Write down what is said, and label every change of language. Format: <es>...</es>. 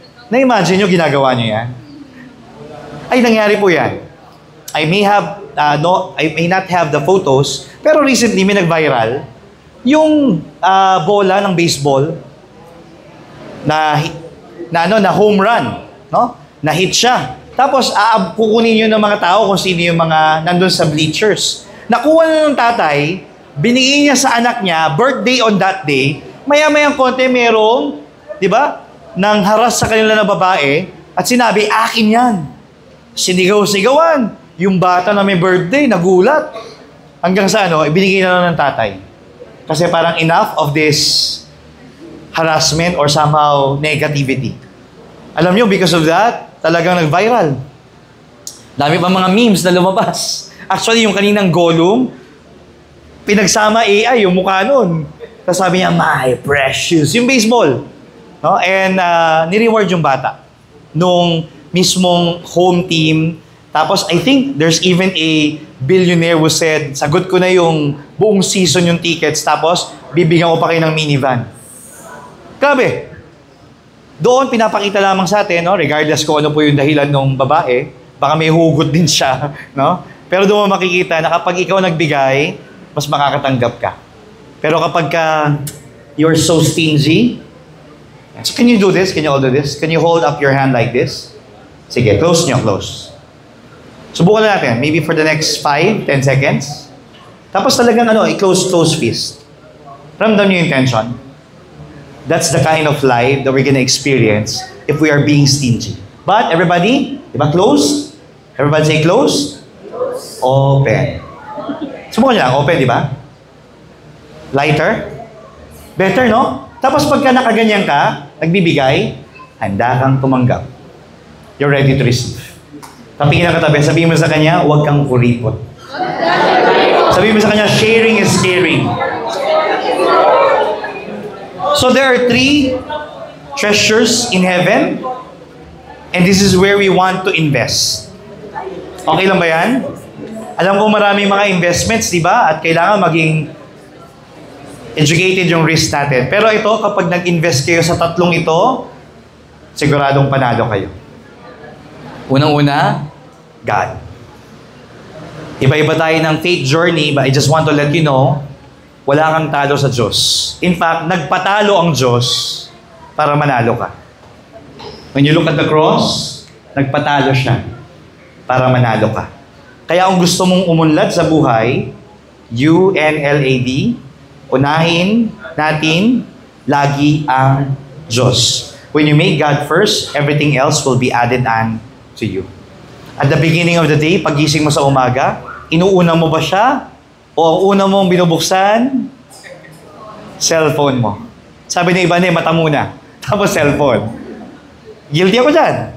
<tl>Na-imagine nyo, ginagawa nyo yan? Ay, nangyari po yan.</tl> <en>I may not have the photos,</en> <tl>pero recently may nag-viral yung bola ng baseball na home run, no? Na hit siya. Tapos kukunin niyo ng mga tao kung sino yung mga nandun sa bleachers. Nakuha na ng tatay, binigay niya sa anak niya, birthday on that day, maya-mayang konti merong, di ba, nang haras sa kanila na babae, at sinabi, akin yan. Sinigaw-sigawan. Yung bata na may birthday, nagulat. Hanggang sa ibinigay na lang ng tatay. Kasi parang</tl> <en>enough of this harassment or somehow negativity.</en> <tl>Alam nyo, because of that, talagang nag-viral. Dami pa mga memes na lumabas. Actually, yung kaninang Gollum, pinagsama AI yung mukha nun. Tapos sabi niya,</tl> <en>my precious.</en> <tl>Yung baseball. No? And ni-reward yung bata. Nung mismong home team. Tapos,</tl> <en>I think there's even a billionaire who said,</en> <tl>sagot ko na yung buong season yung tickets, tapos bibigyan ko pa kayo ng minivan. Grabe. Doon, pinapakita lamang sa atin, no? Regardless kung ano po yung dahilan ng babae, baka may hugot din siya. No? Pero doon mo makikita na kapag ikaw nagbigay, mas makakatanggap ka. Pero kapag</tl> <en>you're so stingy, so can you do this? Can you all do this? Can you hold up your hand like this? Sige, close nyo, close.</en> <tl>Subukan na natin,</tl> <en>maybe for the next 5, 10 seconds.</en> <tl>Tapos talagang i-close fist. Ramdam niyo yung tension.</tl> <en>That's the kind of life that we're gonna experience if we are being stingy. But everybody, diba close? Everybody say close? Open.</en> <tl>Subukan niyo lang,</tl> <en>open, diba? Lighter? Better, no?</en> <tl>Tapos pagka nakaganyan ka, nagbibigay, handa kang tumanggap.</tl> <en>You're ready to receive.</en> <tl>Tapingin ang katabi, sabihin mo sa kanya, huwag kang kuripot. Sabihin mo sa kanya,</tl> <en>sharing is caring. So there are 3 treasures in heaven, and this is where we want to invest.</en> <tl>Okay lang ba yan? Alam ko maraming mga investments, di ba? At kailangan maging educated yung risk natin. Pero ito, kapag nag-invest kayo sa 3 ito, siguradong panalo kayo. Unang-una, God. Iba-iba tayo ng faith journey,</tl> <en>but I just want to let you know,</en> <tl>wala kang talo sa Diyos. In fact, nagpatalo ang Diyos para manalo ka.</tl> <en>When you look at the cross,</en> <tl>nagpatalo siya para manalo ka. Kaya kung gusto mong umunlad sa buhay, UNLAD. Unahin natin lagi ang Diyos.</tl> <en>When you make God first, everything else will be added on to you. At the beginning of the day,</en> <tl>pagising mo sa umaga, inuuna mo ba siya? O ang una mong binubuksan? Cellphone mo. Sabi ni iba mata muna. Tapos cellphone. Guilty ako dyan.</tl>